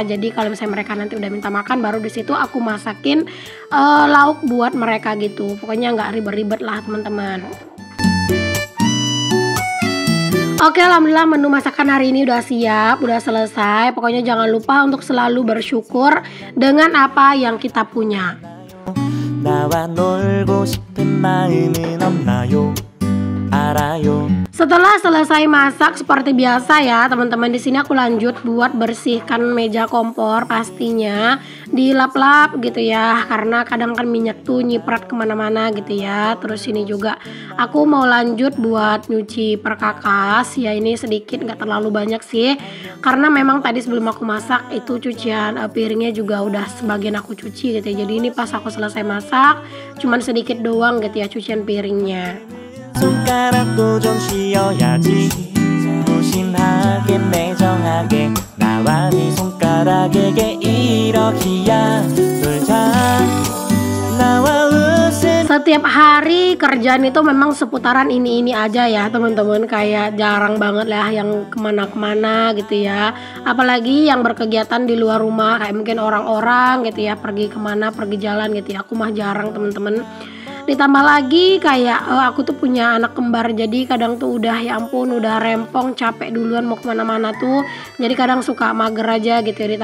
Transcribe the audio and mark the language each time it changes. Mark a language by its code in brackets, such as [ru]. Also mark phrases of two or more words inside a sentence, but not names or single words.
[id] Jadi kalau misalnya mereka nanti udah minta makan, baru di situ aku masakin lauk buat mereka gitu. Pokoknya nggak ribet-ribet lah teman-teman. Oke, alhamdulillah menu masakan hari ini udah siap, udah selesai. Pokoknya jangan lupa untuk selalu bersyukur dengan apa yang kita punya. [ko] 나와 놀고 싶은 마음은 없나요? [id] Setelah selesai masak seperti biasa ya teman-teman, di sini aku lanjut buat bersihkan meja kompor, pastinya dilap-lap gitu ya, karena kadang kan minyak tuh nyiprat kemana-mana gitu ya. Terus ini juga aku mau lanjut buat nyuci perkakas ya, ini sedikit nggak terlalu banyak sih, karena memang tadi sebelum aku masak itu cucian piringnya juga udah sebagian aku cuci gitu ya. Jadi ini pas aku selesai masak cuman sedikit doang gitu ya cucian piringnya. [ko] 손가락도 좀 쉬어야지 무심하게 매정하게 나와 네 손가락에게 이렇게야 놀자 나와 웃음. [id] Setiap hari kerjaan itu memang seputaran ini aja ya teman-teman, kayak jarang banget lah yang kemana-kemana gitu ya, apalagi yang berkegiatan di luar rumah kayak mungkin orang-orang gitu ya, pergi kemana, pergi jalan gitu ya, aku mah jarang teman-teman. Ditambah lagi kayak aku tuh punya anak kembar, jadi kadang tuh udah ya ampun udah rempong capek duluan mau kemana-mana tuh, jadi kadang suka mager aja gitu ya.